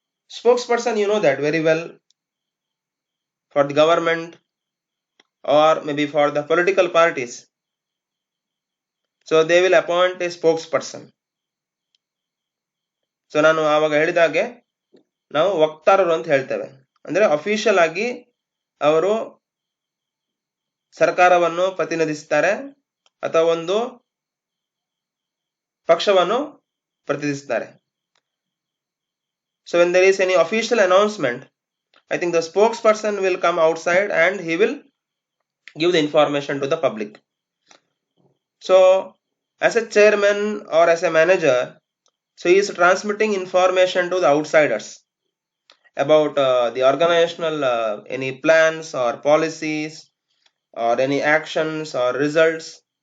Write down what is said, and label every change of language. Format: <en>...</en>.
<en>Spokesperson, you know that very well, for the government or maybe for the political parties. So they will appoint a spokesperson.</en> <kn>So ನಾನು ಆವಾಗ ಹೇಳಿದಾಗೆ ನಾವು ವಕ್ತಾರರು ಅಂತ ಹೇಳ್ತೇವೆ. ಅಂದ್ರೆ ಅಫಿಷಿಯಲ್ ಆಗಿ ಅವರು ಸರ್ಕಾರವನ್ನು ಪ್ರತಿನಿಧಿಸುತ್ತಾರೆ ಅಥವಾ ಒಂದು ಪಕ್ಷವನ್ನು ಪ್ರತಿನಿಧಿಸುತ್ತಾರೆ.</kn> <en>So when there is any official announcement, I think the spokesperson will come outside and he will give the information to the public. So as a chairman or as a manager, so he is transmitting information to the outsiders about the organizational any plans or policies or any actions or results.</en>